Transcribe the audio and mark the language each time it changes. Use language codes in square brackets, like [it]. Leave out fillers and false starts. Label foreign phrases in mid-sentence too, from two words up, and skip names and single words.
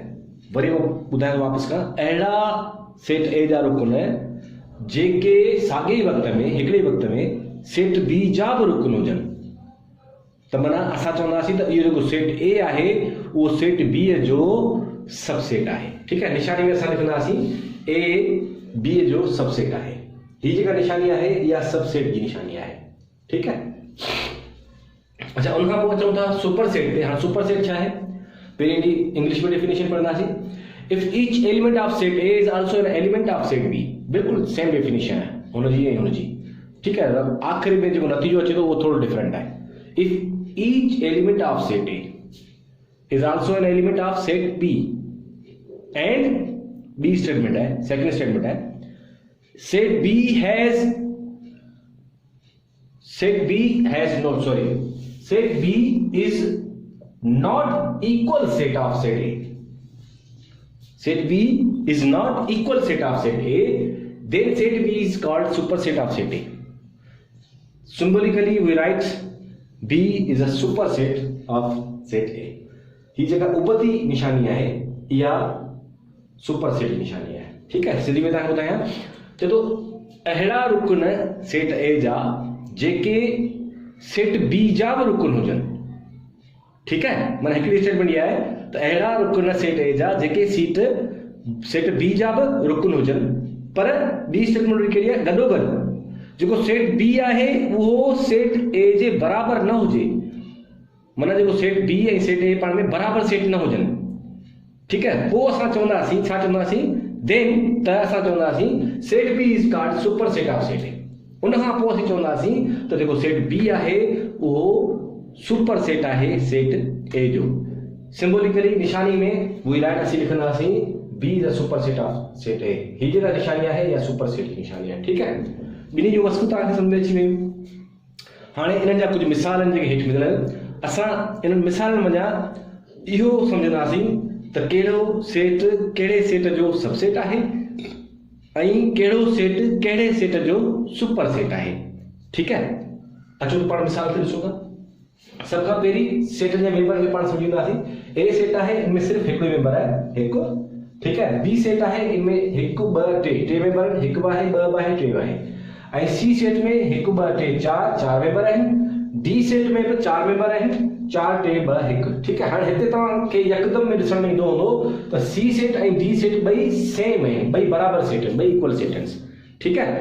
[sd] वरी ॿुधायां वापसि खां, अहिड़ा सेट ए जा रुकन जेके साॻे वक़्त में, हिकिड़े वक़्त में सेट बी जा बि रुकन हुजनि, त माना असां चवंदासीं त इहो जेको सेट ए आहे उहो सेट बी जो सबसेट आहे, ठीकु है। निशानी में असां लिखंदासीं ए बी जो सबसेट आहे। हीअ जेका निशानी आहे इहा सबसेट जी निशानी आहे, ठीकु है। अच्छा, उनखां पोइ अचूं था [en] super set [sd] ते। हाणे [en] super set [sd] छा आहे, पहिरीं इंग्लिश में डेफिनेशन पढ़ंदासीं। [en] If each element of set A is also an element of set B, बिल्कुलु same definition है हुनजी ऐं हुनजी, ठीकु है। [sd] आख़िरी में जेको नतीजो अचे थो उहो थोरो डिफरेंट आहे। [en] If each element of set A is also an element of set B and B statement है, second statement है, set B is not equal set of set A. Set B is not equal set of set A, then set B is called superset of set A. Symbolically we write B is a superset of set A. [sd] ही जगह उपति निशानी है या सुपरसेट निशानी है, ठीक है। सिंधी में तव्हांखे ॿुधायां तो अहिड़ा रुकन सेट ए जा जेके सेट बी जा बि रुकन हुजनि, ठीक है। माना हिकिड़ी स्टेटमेंट इहा आहे त अहिड़ा रुकन सेट ए जा जेके सेट बी जा बि रुकन हुजनि, पर ॿी स्टेटमेंट कहिड़ी आहे, गॾोगॾु जेको सेट बी आहे उहो सेट ए जे बराबरि न हुजे, माना जेको सेट बी ऐं सेट ए पाण में बराबरि सेट न हुजनि, ठीकु है। पोइ असां चवंदासीं, छा चवंदासीं, देन त असां चवंदासीं [en] set B is called super set of set A. [sd] उनखां पोइ असीं चवंदासीं त जेको सेट बी आहे उहो [en] super set [sd] आहे सेट ए जो। सिंबोलिकली निशानी में [en] we write [sd] असीं लिखंदासीं [en] B is a super set of set A. [sd] हीअ जेका निशानी आहे या [en] super set [sd] की निशानी आहे, ठीकु है। ॿिन्ही जूं वस्तू तव्हांखे सम्झ अची वियूं। हाणे इन्हनि जा कुझु मिसाल आहिनि जेके हेठि मिलियल आहिनि। असां इन्हनि मिसालनि वञा इहो सम्झंदासीं त कहिड़ो सेट कहिड़े सेट जो सबसेट आहे ऐं कहिड़ो सेट कहिड़े सेट जो [en] super set [sd] आहे, ठीकु है। अचो पाण मिसाल खे ॾिसूं था। सब खां पहिरीं सेट जे मेंबर खे पाण सम्झींदासीं। ए सेट आहे, इनमें सिर्फ़ हिकु मेंबर आहे, हिकु, ठीकु है। बी सेट आहे, इनमें हिकु ॿ टे मेंबर आहिनि, हिकु आहे, ॿ आहे, टे आहे। ऐं सी सेट में हिकु ॿ टे चार मेंबर आहिनि। डी सेट में बि 4 मेंबर आहिनि, 4 टे 2 1, ठीकु है। हाणे हिते तव्हांखे यकदम में ॾिसण में ईंदो हूंदो त सी सेट ऐं डी सेट ॿई सेम आहिनि, ॿई बराबरि सेट आहिनि, ॿई [en] equal set [sd] आहिनि, ठीकु है।